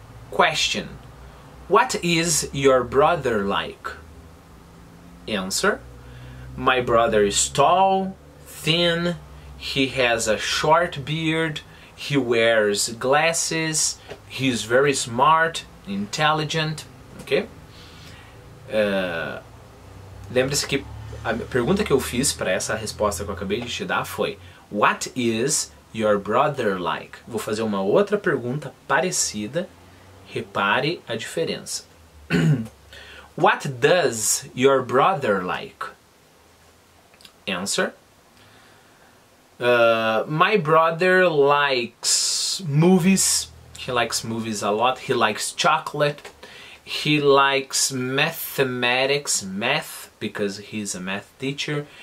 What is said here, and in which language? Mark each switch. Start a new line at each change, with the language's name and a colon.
English: Question: what is your brother like? Answer: my brother is tall, thin, he has a short beard, he wears glasses, he is very smart, intelligent. Ok?
Portuguese: Lembre-se que a pergunta que eu fiz para essa resposta que eu acabei de te dar foi: what is your brother like? Vou fazer uma outra pergunta parecida. Repare a diferença.
English: What does your brother like? Answer: my brother likes movies. He likes movies a lot. He likes chocolate. He likes mathematics, math, because he's a math teacher.